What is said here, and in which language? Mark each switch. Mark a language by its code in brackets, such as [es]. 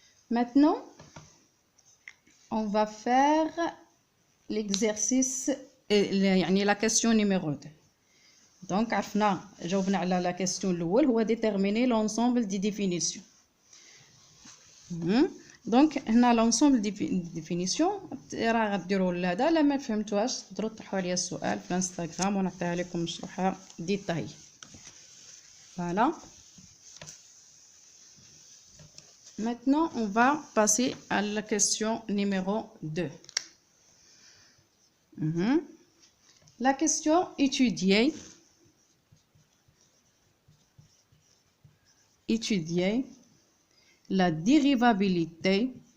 [fr] Maintenant, on va faire l'exercice, la question numéro 2. Donc, [ar] جاوبنا على [fr] la question [ar] الأول هو [fr] déterminer l'ensemble des définitions. Donc, [ar] هنا [fr] l'ensemble des définitions [ar] راه غديروا هذا. لا ما فهمتوهاش تقدروا تطرحوا عليا السؤال في الانستغرام ونعطيها لكم مشروحه ديتاي. [fr] Voilà. Maintenant, on va passer à la question numéro 2. La question étudier la dérivabilité